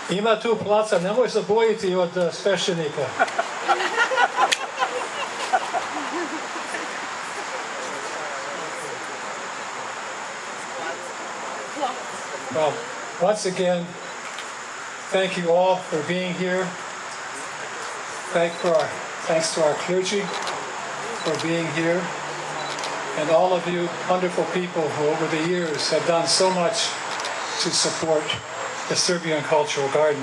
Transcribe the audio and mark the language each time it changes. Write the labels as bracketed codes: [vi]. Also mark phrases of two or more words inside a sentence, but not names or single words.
[sr] Ima tu placa, nemoj se bojiti od sveštenika. [en] Well, once again, thank you all for being here. Thanks to our clergy for being here, and all of you wonderful people who over the years have done so much to support the Serbian Cultural Garden.